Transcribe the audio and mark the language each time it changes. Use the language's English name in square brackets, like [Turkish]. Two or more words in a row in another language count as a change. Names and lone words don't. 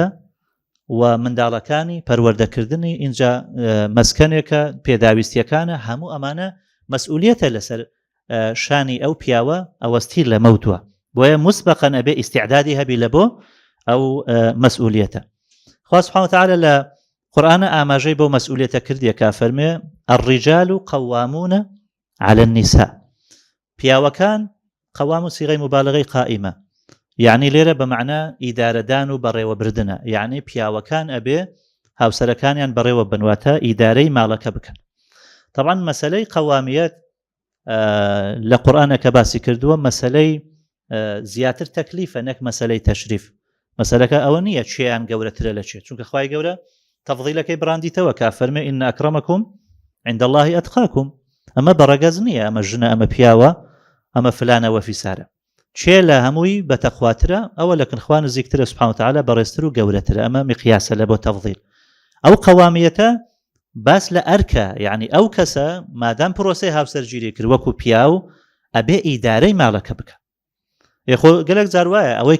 [Central Kurdish] و منداڵەکانی پەروەردەکردنی اینجا مەسکەنێکە پێداویستیەکانە هەموو ئەمانە مەسئولیەتە لەسەر شانی ئەو پیاوە ئەوەستی لە مەوتووە بۆیە مسبقاً ئەبێ ئیستیعدادی هەبی لە بۆ ئەو مەسئولیەتە خوا [Arabic] سبحانه وتعالى [Central Kurdish] لە قورئانە ئاماژەی بۆ مەسئولیەتە کردیەکە فەرمێ [Arabic] الرجال قوامون على النساء [Central Kurdish] پیاوەکان قوام و سیغەی مبالغەی قائمە یعنی لێرە بەمعنە ئیدارەدان و بەڕێوەبردنە یعنی پیاوەکان ئەبێ هاوسەرەکانیان بەڕێوە بنواتە ئیدارەی ماڵەکە بکەن طبعا مەسەلەی قەوامیەت لە قورئانە کە باسی کردووە مەسەلەی زیاتر تەکلیفە نەک مەسەلەی تەشریف مەسەلەکە ئەوە نییە چێیان گەورەترە لە چێ چونکە خوای گەورە تەفضیلەکەی بڕاندیتەوە کە فەرمێ [Arabic] ئین ئەکرەمەکم عند الله ئەتقاکم [Central Kurdish] ئەمە بەڕەگەز نییە ئەمە ژنە ئەمە پیاوە ئەمە فلانە وەفیسارە چێ لە هەمووی بەتەخواترە ئەوە لە کنخوا نزیکترە [Arabic] سبحانه وتعالى [Central Kurdish] بەڕێزتر و گەورەترە ئەمە مقیاسە لە بۆ تەفضیل ئەو قەوامیەتە باس لە ئەرکە یعنی ئەو کەسە مادام پرۆسەی هاوسەرگیری کرد وەکو پیاو ئەبێ ئیدارەی ماڵەکە بکە خۆ گەلێک جار وایە ئەوەی